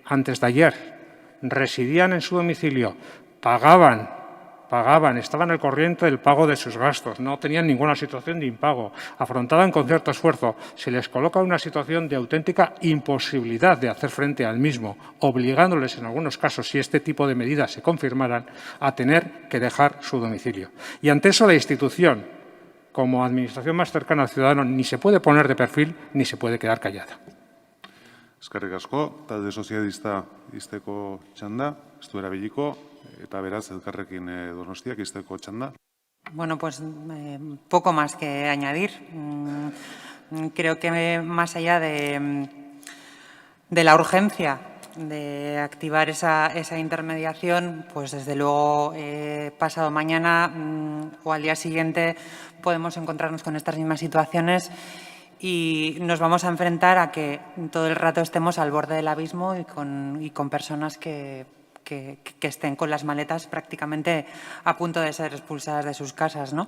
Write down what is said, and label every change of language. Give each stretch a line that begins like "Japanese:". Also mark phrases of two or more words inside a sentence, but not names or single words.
Spanish: antes de ayer residían en su domicilio, pagaban, estaban al corriente del pago de sus gastos, no tenían ninguna situación de impago, afrontaban con cierto esfuerzo, se les coloca una situación de auténtica imposibilidad de hacer frente al mismo, obligándoles en algunos casos, si este tipo de medidas se confirmaran, a tener que dejar su domicilio. Y ante eso la institución, como administración más cercana al ciudadano, ni se puede poner de perfil ni se puede quedar callada.
Basque: Eskerrik asko, talde sozialista izteko txanda, ez du erabiliko, eta beraz, elkarrekin Donostiak izteko txanda.
Spanish: Bueno, pues poco más que añadir. Creo que más allá de la urgencia de activar esa intermediación, pues desde luego pasado mañana o al día siguiente podemos encontrarnos con estas mismas situaciones y nos vamos a enfrentar a que todo el rato estemos al borde del abismo y con personas que estén con las maletas prácticamente a punto de ser expulsadas de sus casas, ¿no?